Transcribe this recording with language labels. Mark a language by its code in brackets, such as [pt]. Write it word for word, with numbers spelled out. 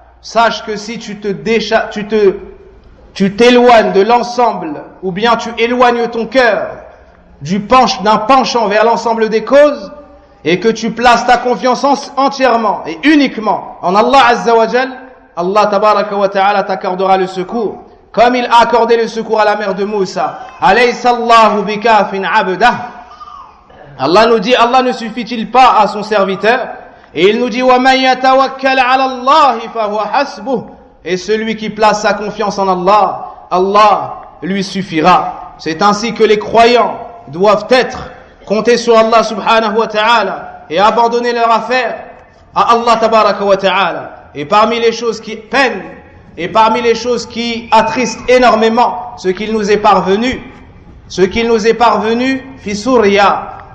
[fr] Sache que si tu te décha- tu te, tu t'éloignes de l'ensemble, ou bien tu éloignes ton cœur du pench- d'un penchant vers l'ensemble des causes, et que tu places ta confiance en- entièrement et uniquement en Allah Azza wa Jal, Allah tabaraka wa ta'ala t'accordera le secours, comme il a accordé le secours à la mère de Moussa. Alaysa Allahu bikafin abdah. Allah nous dit, Allah ne suffit-il pas à son serviteur? Et il nous dit, [ar] وَمَنْ يَتَوَكَّلْ عَلَى اللَّهِ فَهُوَ حَسْبُهُ. [fr] Et celui qui place sa confiance en Allah, Allah lui suffira. C'est ainsi que les croyants doivent être, compter sur Allah subhanahu wa ta'ala et abandonner leur affaire à Allah tabaraka wa ta'ala. Et parmi les choses qui peinent, et parmi les choses qui attristent énormément, ce qu'il nous est parvenu, ce qu'il nous est parvenu, fi Souria,